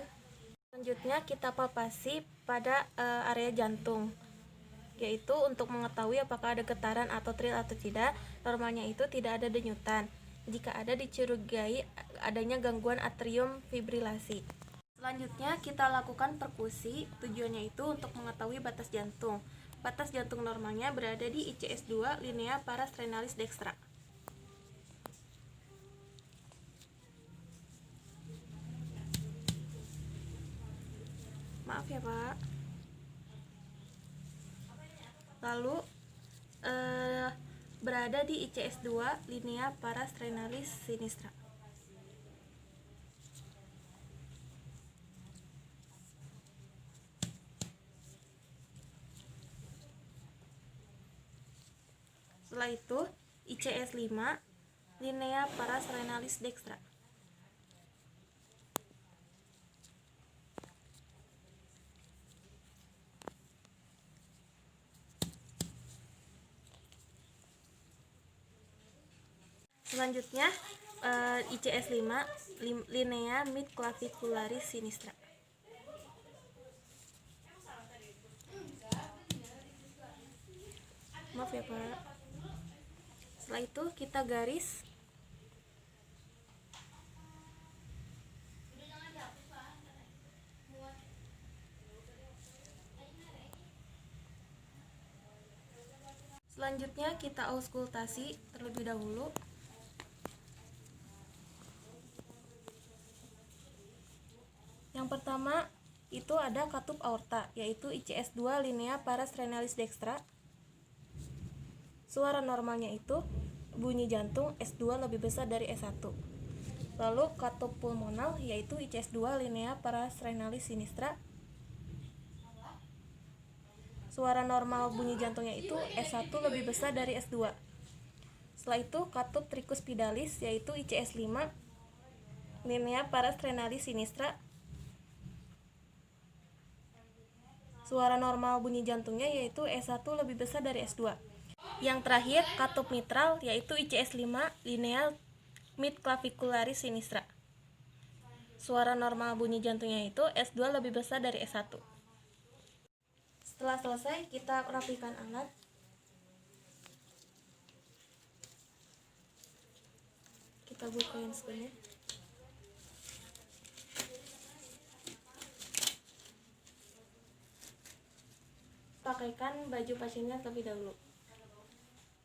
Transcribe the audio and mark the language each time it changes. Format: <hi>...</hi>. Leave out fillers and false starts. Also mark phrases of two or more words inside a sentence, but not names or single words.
<id>Selanjutnya kita palpasi pada area jantung, yaitu untuk mengetahui apakah ada getaran atau trill atau tidak. Normalnya itu tidak ada denyutan. Jika ada, dicurigai adanya gangguan atrium fibrilasi. Selanjutnya kita lakukan perkusi. Tujuannya itu untuk mengetahui batas jantung. Batas jantung normalnya berada di ICS 2</id> <la>linea parastrenalis dextra.</la> <id>Maaf ya Pak. Lalu berada di ICS 2</id> <la>linea parastrenalis sinistra.</la> <id>Setelah itu, ICS 5</id> <la>linea parastrenalis dextra.</la> <id>Selanjutnya, ICS 5</id> <la>linea midclavicularis sinistra.</la> <id>Maaf ya Pak. Setelah itu kita garis. Selanjutnya kita auskultasi terlebih dahulu. Yang pertama itu ada katup aorta, yaitu ICS 2</id> <la>linea parastrenalis dextra.</la> <id>Suara normalnya itu bunyi jantung S2 lebih besar dari S1. Lalu katup pulmonal, yaitu ICS 2</id> <la>linea parastrenalis sinistra.</la> <id>Suara normal bunyi jantungnya itu S1 lebih besar dari S2. Setelah itu katup tricuspidalis, yaitu ICS 5</id> <la>linea parastrenalis sinistra.</la> <id>Suara normal bunyi jantungnya yaitu S1 lebih besar dari S2. Yang terakhir katup mitral, yaitu ICS 5</id> <la>linea midclavicularis sinistra.</la> <id>Suara normal bunyi jantungnya itu S2 lebih besar dari S1. Setelah selesai, kita rapikan alat. Kita bukain screen-nya. Pakaikan baju pasiennya terlebih dahulu.</id>